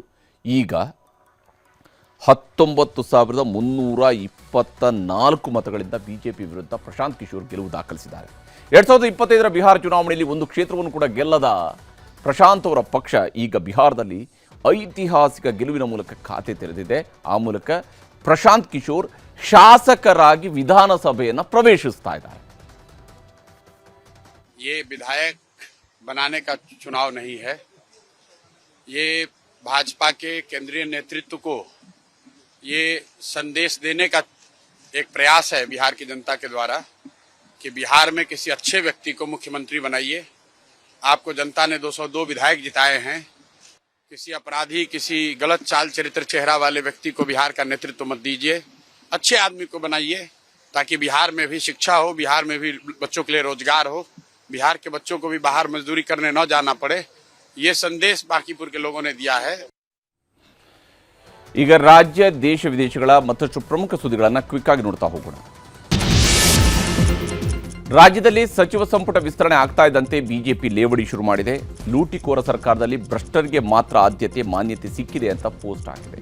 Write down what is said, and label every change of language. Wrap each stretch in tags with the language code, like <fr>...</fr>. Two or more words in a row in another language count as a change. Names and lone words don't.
<kn>ಈಗ 19,324 ಮತಗಳಿಂದ BJP ವಿರುದ್ಧ ಪ್ರಶಾಂತ್ ಕಿಶೋರ್ ಗೆಲುವು ದಾಖಲಿಸಿದ್ದಾರೆ. 2025ರ ಬಿಹಾರ ಚುನಾವಣೆಯಲ್ಲಿ ಒಂದು ಕ್ಷೇತ್ರವನ್ನು ಕೂಡ ಗೆಲ್ಲದ ಪ್ರಶಾಂತ್ ಅವರ ಪಕ್ಷ ಈಗ ಬಿಹಾರದಲ್ಲಿ ಐತಿಹಾಸಿಕ ಗೆಲುವಿನ ಮೂಲಕ ಖಾತೆ ತೆರೆದಿದೆ. ಆ ಮೂಲಕ ಪ್ರಶಾಂತ್ ಕಿಶೋರ್ ಶಾಸಕರಾಗಿ ವಿಧಾನಸಭೆಯನ್ನು ಪ್ರವೇಶಿಸ್ತಾ ಇದ್ದಾರೆ.</kn> <hi>ये विधायक बनाने का चुनाव नहीं है, ये भाजपा के केंद्रीय नेतृत्व को ये संदेश देने का एक प्रयास है बिहार की जनता के द्वारा कि बिहार में किसी अच्छे व्यक्ति को मुख्यमंत्री बनाइए. आपको जनता ने 202 विधायक जिताए हैं. किसी अपराधी, किसी गलत चाल चरित्र चेहरा वाले व्यक्ति को बिहार का नेतृत्व मत दीजिए। अच्छे आदमी को बनाइए ताकि बिहार में भी शिक्षा हो, बिहार में भी बच्चों के लिए रोजगार हो, बिहार के बच्चों को भी बाहर मजदूरी करने न जाना पड़े। ये संदेश बांकीपुर के लोगों ने दिया है।</hi> <kn>ಈಗ ರಾಜ್ಯ ದೇಶ ವಿದೇಶಗಳ ಮತ್ತಷ್ಟು ಪ್ರಮುಖ ಸುದ್ದಿಗಳನ್ನು ಕ್ವಿಕ್ ಆಗಿ ನೋಡ್ತಾ ಹೋಗೋಣ. ರಾಜ್ಯದಲ್ಲಿ ಸಚಿವ ಸಂಪುಟ ವಿಸ್ತರಣೆ ಆಗ್ತಾ ಇದ್ದಂತೆ ಬಿಜೆಪಿ ಲೇವಡಿ ಶುರು ಮಾಡಿದೆ. ಲೂಟಿಕೋರ ಸರ್ಕಾರದಲ್ಲಿ ಭ್ರಷ್ಟರಿಗೆ ಮಾತ್ರ ಆದ್ಯತೆ, ಮಾನ್ಯತೆ ಸಿಕ್ಕಿದೆ ಅಂತ ಪೋಸ್ಟ್ ಆಗಿದೆ.</kn>